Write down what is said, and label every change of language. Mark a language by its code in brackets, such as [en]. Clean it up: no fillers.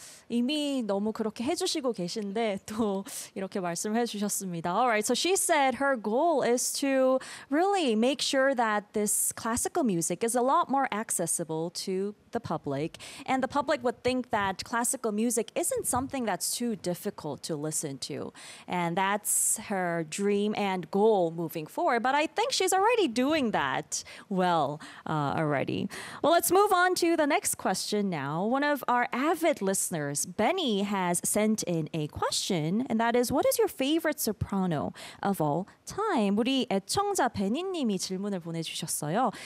[ko] 이미 너무 그렇게 해주시고 계신데 또 이렇게 말씀해 주셨습니다. [en] Alright, so she said her goal is to really make sure that this classical music is a lot more accessible to the public. And the public would think that classical music isn't something that's too difficult to listen to. And that's her dream and goal moving forward. But I think she's already doing that well already. Well, let's move on to the next question now. One of our avid listeners, Benny has sent in a question, and that is, what is your favorite soprano of all time? [ko] 우리 애청자 베니님이 질문을 보내주셨어요.